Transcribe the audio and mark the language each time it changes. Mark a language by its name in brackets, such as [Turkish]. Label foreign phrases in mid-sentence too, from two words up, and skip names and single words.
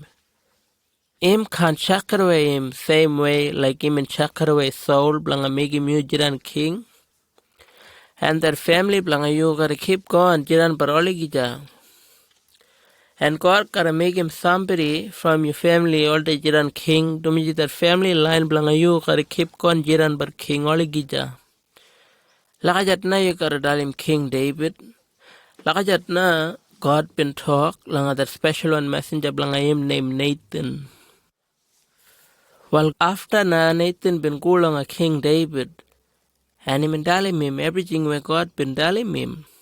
[Kriol] Him can't chakar away him same way like him and chakar away soul blanga make him you jiran king. And their family blanga you gotta keep going jiran baroligija. And God gotta make him somebody from your family all the jiran king. Dumiji their family line blanga you gotta keep going jiran bar king oligija. Lakajat na you gotta dal him King David. Lakajat na God been talk langa that special one messenger blanga him named Nathan. Well after na Nathan been go langa King David. And him dalim him everything where God been dalim him.